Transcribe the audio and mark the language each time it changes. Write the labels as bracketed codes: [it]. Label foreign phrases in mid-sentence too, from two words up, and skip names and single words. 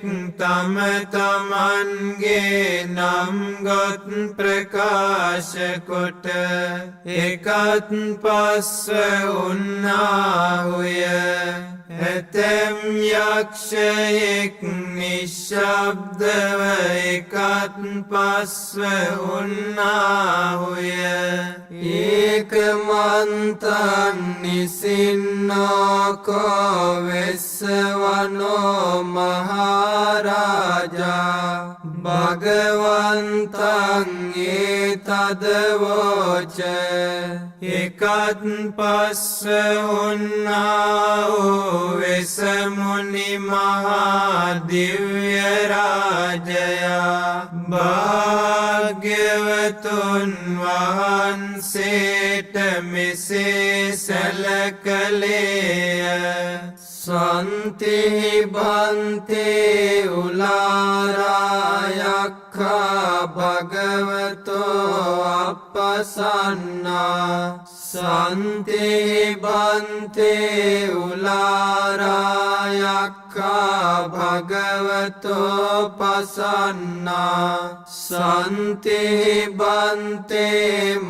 [si] තම තමන්ගේ නම් ගොත් ප්‍රකාශ කොට එකත් පස්ව උන්නාහුය ඇතැම් යක්ෂයෙක් නිශ්ශබ්දව එකත් පස්ව උන්නාහුය [pi] ඒකමන්තං නිසින්නෝකෝ වෙස්සවනෝ මහරාජා භගවන්තං ඒතදවෝච [si] එකත් පස්ව උන්නාහු වෙසමුනි මහා දිව්‍ය රාජයා භාග්‍යවතුන් වහන්සේට මෙසේ සැලකලේය [pi] සන්තිහි බන්තේ උලාරායක්ඛා භගවතෝ අප්පසන්නා සන්තිහි බන්තේ උලාරායක්ඛා භගවතෝ පසන්නා සන්තිහි බන්තේ